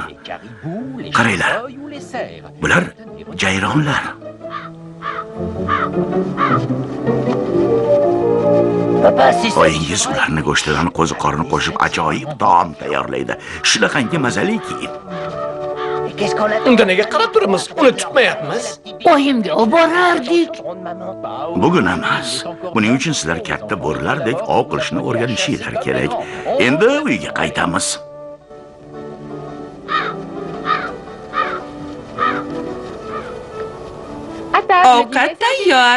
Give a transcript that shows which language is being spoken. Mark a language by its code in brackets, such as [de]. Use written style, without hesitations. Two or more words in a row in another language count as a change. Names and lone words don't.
[fr] Les caribous, les [uz] Qaranglar. [fr] chevreuils ou les cerfs. [uz] Bular jayronlar. [fr] Papa, c'est ça. [uz] Oyingiz ularni go'shtidan qo'ziqorini qo'shib ajoyib taom tayyorlaydi. Shunaqangi mazaliki. [fr] Qu'est-ce qu'on a? [uz] Unda nega qarab turibmiz? Uni tutmayapmiz. Oyimga olib borardik. Bugun emas. Buning uchun sizlar katta bo'rilardek ov qilishni o'rganishinglar kerak. Endi uyga qaytamiz. Ovqat tayyor.